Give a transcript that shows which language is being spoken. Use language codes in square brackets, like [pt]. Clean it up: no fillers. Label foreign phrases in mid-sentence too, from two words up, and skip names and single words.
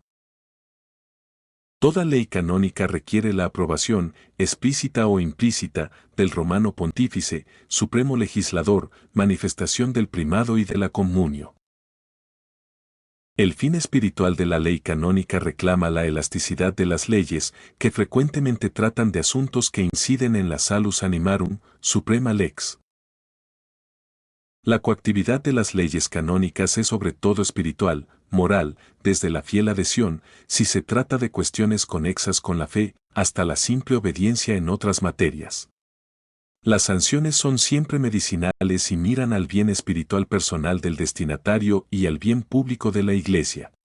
[es] Toda ley canónica requiere la aprobación, explícita o implícita, del Romano Pontífice, Supremo Legislador, manifestación del primado y de la comunio. El fin espiritual de la ley canónica reclama la elasticidad de las leyes, que frecuentemente tratan de asuntos que inciden en la [la] salus animarum, suprema lex. [es] La coactividad de las leyes canónicas es sobre todo espiritual, moral, desde la fiel adhesión, si se trata de cuestiones conexas con la fe, hasta la simple obediencia en otras materias. Las sanciones son siempre medicinales y miran al bien espiritual personal del destinatario y al bien público de la Iglesia.